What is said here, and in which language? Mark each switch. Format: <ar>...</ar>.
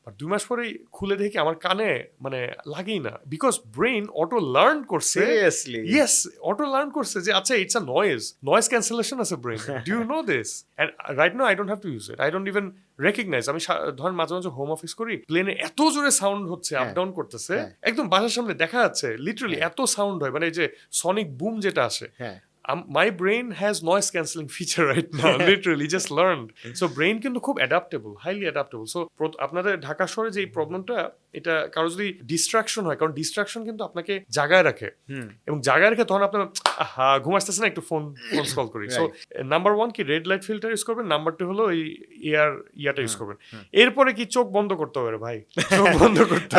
<bn>আর 2 মাস পরেই খুলে দেখি আমার কানে মানে লাগেই না, বিকজ ব্রেন অটো লার্ন করছে, ইয়েস অটো লার্ন করছে যে আচ্ছা</bn> <en>it's a noise cancellation</en> <bn>আছে brain.</bn> <en>Do you know this? And right now I don't have to use it, I don't even recognise.</en> <bn>আমি ধরেন মাঝে মাঝে হোম অফিস করি, প্লেনে এত জোরে সাউন্ড হচ্ছে, আপ ডাউন করতেছে, একদম বাসার সামনে দেখা যাচ্ছে, লিটারালি এত সাউন্ড হয়, মানে যে সনিক বুম যেটা আসে।</bn> <en>My brain has noise cancelling feature right now, literally just learned. So brain</en> <bn>কিন্তু খুব</bn> <en>adaptable, highly adaptable.</en> <bn>So আপনাদের ঢাকা শহরে যে এই প্রবলেমটা, এটা কারো যদি ডিস্ট্রাকশন হয়, কারণ ডিস্ট্রাকশন কিন্তু আপনাকে জাগায় রাখে, এবং জাগায় রেখে তখন আপনার ঘুম আসতেছে না, একটু ফোন কল করি। সো নাম্বার 1 কি রেড লাইট ফিল্টার ইউজ করবেন, নাম্বার 2 হলো এই ইয়াটা ইউজ করবেন। এরপরে কি চোখ বন্ধ করতে হবে ভাই, চোখ বন্ধ করতে হবে।</bn>